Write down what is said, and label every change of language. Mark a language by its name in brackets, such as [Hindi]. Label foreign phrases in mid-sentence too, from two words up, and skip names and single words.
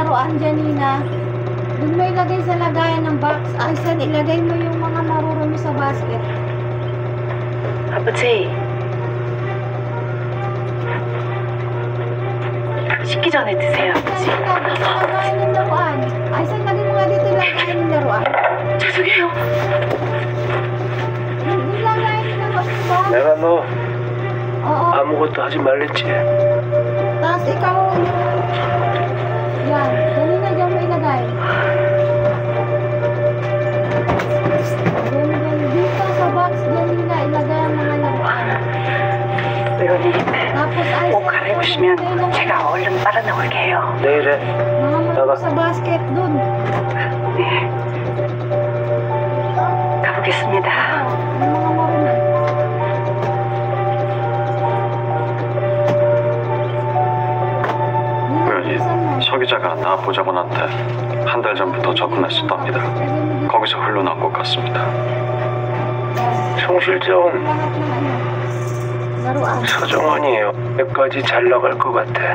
[Filipino] laruan, Janina. Doon mo ilagay sa lagayan ng box. Aysen, ilagay mo yung mga marurumi sa basket. [Korean] 아버지, 식기 전에 드세요, 아버지. [Filipino] Janina, doon sa lagayan ng laruan. Aysen, lagay mo nga dito yung lagayan ng laruan. [Korean] 죄송해요. [Filipino] Yung lagayan ng laruan, diba? [Korean] 내가 너 [Filipino] Oo. [Korean] 아무것도 하지 말랬지. [Filipino] Tapos ikaw yung... Yan. Janina, dyan mo ilagay. Dito sa box, Janina, ilagay ang mga laruan. [Korean] 의원님, [Filipino] Tapos ay... [Korean] 옷 갈아입으시면 제가 얼른 빨아 나올게요. 내일에 [Filipino] Mga marurumi sa basket dun. [Korean] 네, 가보겠습니다. [Filipino] Yung mga marurumi. [Korean] 의원이 서 기자가 나 보좌관한테 한 달 전부터 접근했었답니다. 거기서 흘러나온 것 같습니다. 송 실장은 [Filipino] Lahat ng ano, laruan. [Korean] 서정원이에요. 여기까지 잘 나갈 것 같아.